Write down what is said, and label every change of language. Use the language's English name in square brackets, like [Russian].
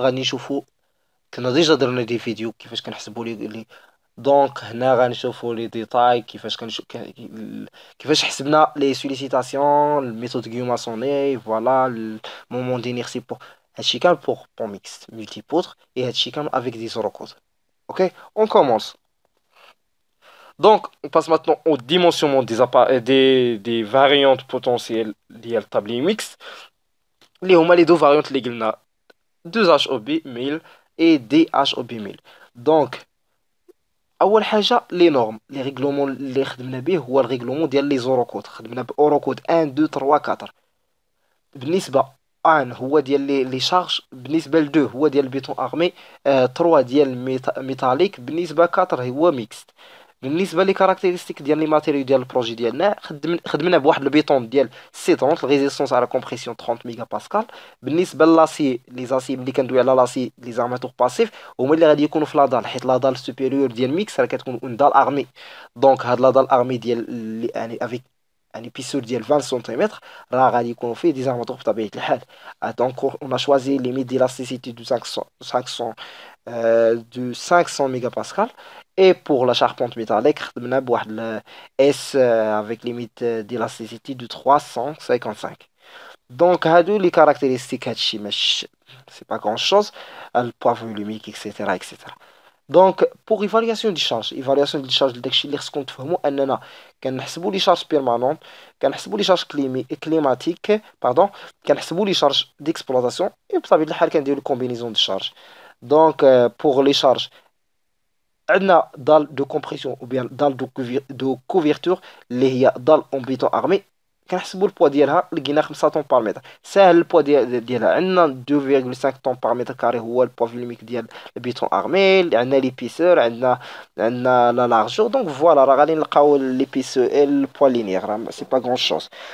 [Arabic] غادي نشوفوا كنا ديجا درنا دي فيديو كيفاش كنحسبوا دونك هنا غنشوفوا لي ديتاي كيفاش كيفاش حسبنا لي سوليسيتاسيون، الميثود غيوماسوني، فوالا المومون دينيرسي بور هادشي كامل بور ميكس ملتي بوتر، et هادشي كامل افيك دي زوروكود. [French] Ok, on commence. Donc, on passe maintenant au dimensionnement des variantes potentielles liées au tablier mixte. Les deux variantes légales 2HOB 1000 et DHOB 1000. [Arabic] Donc, أول حاجة [French] les normes les règlements [Arabic] اللي خدمنا به هو الريغلومون ديال لي زوروكود. خدمنا بأوروكود 1 2 3 4. بالنسبة 1 هو ديال لي شارج، بالنسبة ل 2 هو ديال البيتون ارمي، 3 ديال ميتاليك، بالنسبة 4 هو ميكست. بالنسبه لي كاركتيرستيك ديال لي ماتيريو ديال البروجي ديالنا، خدمنا بواحد البيطون ديال سي 30 ريزيستونس على كومبرسيون 30 ميجا باسكال. بالنسبه للاسي لي زاسي ملي كندوي على لاسي لي زارماتور باسيف هما اللي غادي يكونوا في لادال، حيت لادال سوبيريور ديال ميكس راه كتكون اون دال ارمي. دونك هاد لادال ارمي ديال يعني افيك يعني بيسور ديال 20 سنتيمتر راه غادي يكونوا فيه دي زارماتور بطبيعه الحال. دونك اون شوازي ليميت ديلاستيسيتي دو 500 [French] de 500 mégapascal. Et pour la charpente métallique, on a le S avec limite d'élasticité de 355. Donc, les caractéristiques, c'est pas grand-chose. Le poids volumique, etc., etc. Donc, pour évaluation de charge, ce qu'on fait, c'est les charges permanentes, les charges climatiques, pardon, les charges d'exploitation, et vous savez, la combinaison de charges. Donc, pour les charges, on a dalle de compression ou bien dalle de couverture [Arabic] اللي هي [French] dalle en béton armé. [Arabic] كنحسبوا البوا ديالها لقينا 5 طن بار متر. ساهل البوا ديالها عندنا 2.5 طن بار متر كاري هو البوا فيلميك ديال البيتون ارمي. عندنا ليبيسور، عندنا لا لارجور. دونك فوالا راه غادي نلقاو ليبيسور البوا لينيير، راه سي با غون شوز.